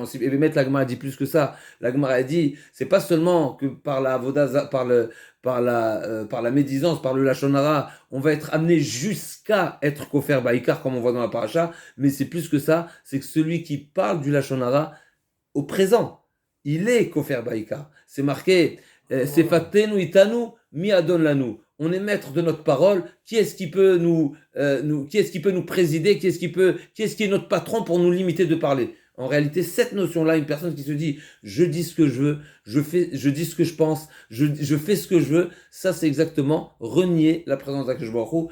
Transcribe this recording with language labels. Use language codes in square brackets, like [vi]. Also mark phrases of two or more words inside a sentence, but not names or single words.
[fr] Et bien, la Gemara dit plus que ça. La Gemara a dit, c'est pas seulement que par la avoda, par la médisance, par le [he] לשון הרע, [fr] on va être amené jusqu'à être [he] כופר בעיקר, [fr] comme on voit dans la paracha, mais c'est plus que ça, c'est que celui qui parle du [he] לשון הרע, [fr] au présent, il est [he] כופר בעיקר. [fr] C'est marqué, [he] שפתינו אתנו מי אדון לנו. [fr] On est maître de notre parole. Qui est-ce qui peut nous présider? Qui est notre patron pour nous limiter de parler? En réalité, cette notion-là, une personne qui se dit, je dis ce que je veux, je dis ce que je pense, je fais ce que je veux, ça c'est exactement renier la présence d' [he] הקדוש ברוך הוא.